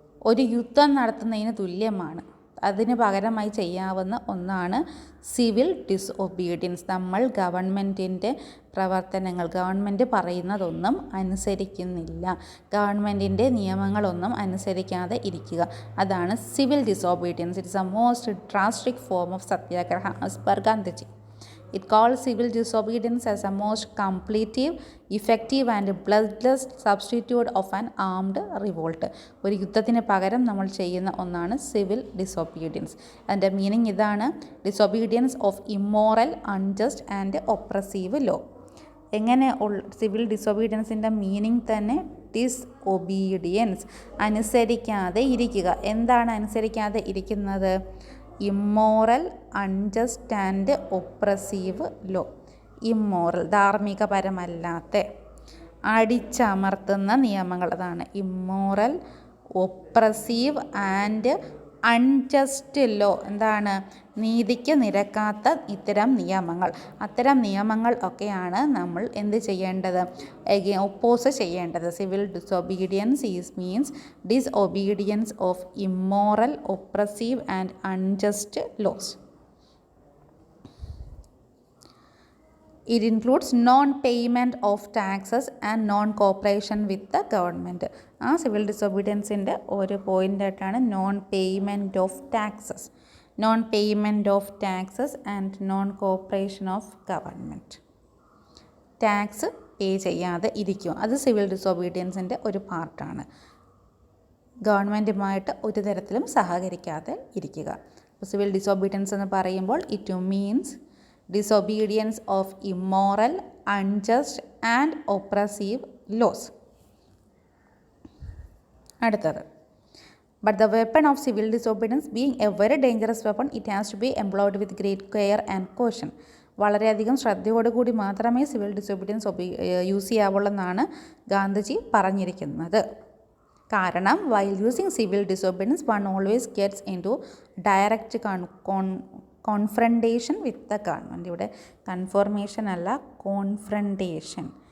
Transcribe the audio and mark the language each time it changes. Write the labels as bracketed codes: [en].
[ml] ഒരു യുദ്ധം നടത്തുന്നതിന് തുല്യമാണ്. അതിന് പകരമായി ചെയ്യാവുന്ന ഒന്നാണ് സിവിൽ ഡിസൊബീഡിയൻസ്. നമ്മൾ ഗവൺമെൻറ്റിൻ്റെ പ്രവർത്തനങ്ങൾ, ഗവൺമെൻറ് പറയുന്നതൊന്നും അനുസരിക്കുന്നില്ല, ഗവൺമെൻറ്റിൻ്റെ നിയമങ്ങളൊന്നും അനുസരിക്കാതെ ഇരിക്കുക, അതാണ് civil disobedience. [en] It's a most drastic form of satyagraha as per Gandhiji. It calls civil disobedience as a most completive, effective and bloodless substitute of an armed revolt. [ml] ഒരു യുദ്ധത്തിന് പകരം നമ്മൾ ചെയ്യുന്ന ഒന്നാണ് സിവിൽ ഡിസൊബീഡിയൻസ്. അതിൻ്റെ മീനിങ് ഇതാണ്: [en] Disobedience of immoral, unjust and oppressive law. [ml] എങ്ങനെ civil ഡിസൊബീഡിയൻസിൻ്റെ meaning തന്നെ ഡിസ്ഒബീഡിയൻസ്, അനുസരിക്കാതെ ഇരിക്കുക. എന്താണ് അനുസരിക്കാതെ ഇരിക്കുന്നത്? [en] Immoral, unjust and oppressive law. [ml] Immoral, ധാർമ്മികപരമല്ലാത്ത, അടിച്ചമർത്തുന്ന നിയമങ്ങൾ, അതാണ് immoral. [en] oppressive and unjust law, [ml] എന്താണ്? നീതിക്ക് നിരക്കാത്ത ഇത്തരം നിയമങ്ങൾ. അത്തരം നിയമങ്ങൾ ഒക്കെയാണ് നമ്മൾ എന്ത് ചെയ്യേണ്ടത്? ഒപ്പോസ് ചെയ്യേണ്ടത്. [en] Civil disobedience means disobedience of immoral, oppressive and unjust laws. It includes non-payment of taxes and non-cooperation with the government. [ml] ആ സിവിൽ ഡിസൊബീഡിയൻസിൻ്റെ ഒരു പോയിൻ്റായിട്ടാണ് [en] non-payment of taxes. Non-payment of taxes and non-cooperation of government. [ml] Tax പേ ചെയ്യാതെ ഇരിക്കുക, അത് civil ഡിസൊബീഡിയൻസിൻ്റെ ഒരു പാർട്ടാണ്. ഗവൺമെൻറ്റുമായിട്ട് ഒരു തരത്തിലും സഹകരിക്കാതെ ഇരിക്കുക. [en] civil disobedience [ml] എന്ന് പറയുമ്പോൾ [en] It means disobedience of immoral, unjust and oppressive laws. [ml] അടുത്തത്, [en] but the weapon of civil disobedience being a very dangerous weapon, it has to be employed with great care and caution. [ml] വളരെയധികം ശ്രദ്ധയോടുകൂടി മാത്രമേ civil disobedience use ചെയ്യാവുള്ളൂ എന്നാണ് ഗാന്ധിജി പറഞ്ഞിരിക്കുന്നത്. കാരണം [en] while using civil disobedience one always gets into direct confrontation with the government. [ml] ഇവിടെ conformation അല്ല, confrontation.